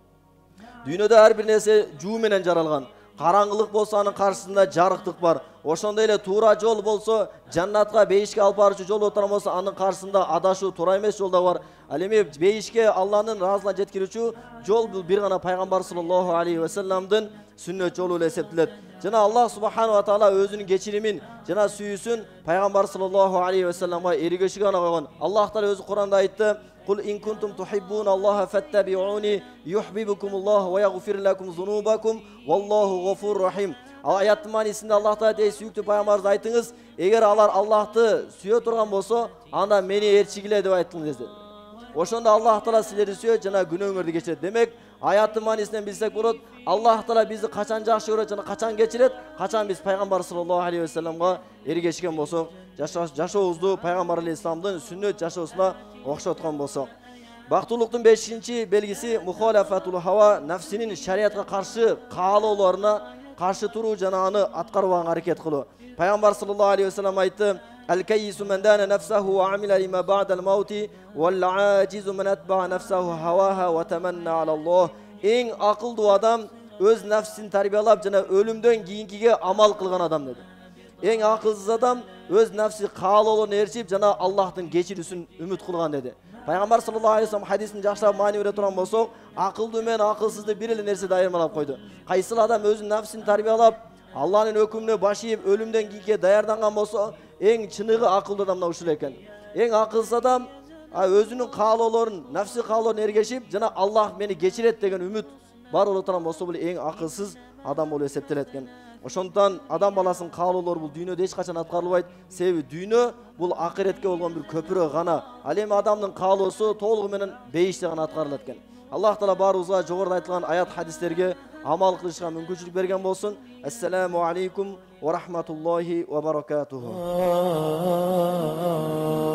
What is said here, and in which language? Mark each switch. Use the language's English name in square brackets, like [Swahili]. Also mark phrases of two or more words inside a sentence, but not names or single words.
[Kyrgyz] Дүйнөдө ар бир нерсе жуу менен жаралган. Караңгылык болсо анын каршысында жарыктык бар. Ошондой эле туура жол болсо, жаннатка, бейишке алып баруучу жол отурган болсо, анын каршысында адашуу, туура эмес жол да бар. Ал эми бейишке Алланын ыраазылыгына жеткирүүчү жол бул бир гана Пайгамбар [Arabic] صلى الله عليه وسلم [Kyrgyz] сүннөт жолу болуп эсептелет. Жана [Arabic] الله سبحانه وتعالى [Kyrgyz] өзүнүн кечиримин жана сүйүүсүн Пайгамбар [Arabic] صلى الله عليه وسلم [Kyrgyz] эргешүүгө гана койгон. [Arabic] Аллах таала өзү Куранда айтты: "قل إن كنتم تحبون الله فاتبعوني يحببكم الله ويغفر لكم ذنوبكم والله غفور رحيم." [Kyrgyz] Аяттын маанисинде Аллах таала: "Эй сүйүктүү пайгамбарыбыз, айтыңыз, эгер алар Аллахты сүйө турган болсо, анда мени ээрчигиле" деп айттыңыз dedi. Ошондо Аллах таала силерди сүйөт жана күнөөңөрдү кечирет. Демек, аяттын маанисинен билсек болот, Аллах таала бизди качан жакшы көрөт жана качан кечирет, качан биз Пайгамбар [Arabic] صلى الله عليه وسلم [Kyrgyz] эргешкен болсок, жашообузду Пайгамбар алейхисаламдын сүннөт жашоосуна окшоткон болсок. Бактылыктын 5-чи белгиси [Arabic] مخالفة الهوى, [Kyrgyz] нафсинин шариатка каршы каалоолоруна каршы туруу жана аны аткарбаганга аракет кылуу. [Arabic] Пайгамбар صلى الله عليه وسلم айтты: "الكيس من دان نفسه وعمل لما بعد الموت والعاجز من أتبع نفسه هواها وتمنى على الله." [Kyrgyz] Эң акылдуу адам өз нафсин тарбиялап жана өлүмдөн кийинкиге амал кылган адам деди. Эң акылсыз адам өз нафси каалоолоруна ээрчип жана Аллахтын кечирүүсүн үмүт кылган деди. Пайгамбар [Arabic] صلى الله عليه وسلم [Kyrgyz] хадисин жакшылап маани бере турган болсок, акылдуу менен акылсызды бир эле нерседе айырмалап койду. Кайсыл адам өзүнүн нафсин тарбиялап, Аллахтын өкүмүнө баш ийип өлүмдөн кийинке даярданган болсо, эң чыныгы акылдуу адам ушул экен. Эң акылсыз адам өзүнүн каалоолорун, нафси каалоолорун эргешип жана Аллах мени кечирет деген үмүт бар боло турган болсо, бул эң акылсыз адам болуп эсептелет экен. Ошондон адам баласынын каалоолору бул дүйнөдө эч качан аткарылбайт. Себеби дүйнө бул акыретке болгон бир көпүрө гана. Ал эми адамдын каалоосу толугу менен бейиште гана аткарылат экен. Аллах таала баарыбызга жогоруда айтылган аят хадистерге амал кылышка мүмкүнчүлүк берген болсун. [Arabic] السلام عليكم ورحمة الله وبركاته.